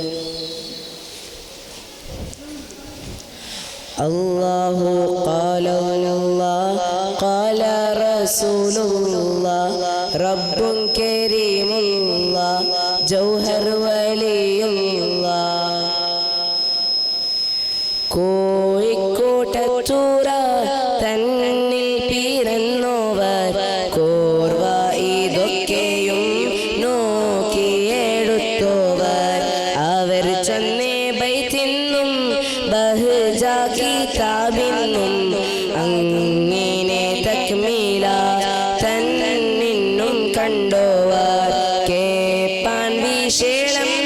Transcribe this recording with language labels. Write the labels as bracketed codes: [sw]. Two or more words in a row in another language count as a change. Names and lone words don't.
[ar] الله قال الله قال رسول الله رب كريم الله جوهر ولي الله. [ml] കോഴിക്കോട്ടൂറ തന്നിൽ പിറന്നോവർ കോർവ ഇതൊക്കെയും നോക്കിയെടുത്തോവർ അവർ ചൊന്നേ ബൈത്തിന്നും ബഹ്ജ കിതാബിന്നും അങ്ങനെ തക്മീല തന്നിന്നും കണ്ടോവർ കേപ്പാൻ വിശേഷം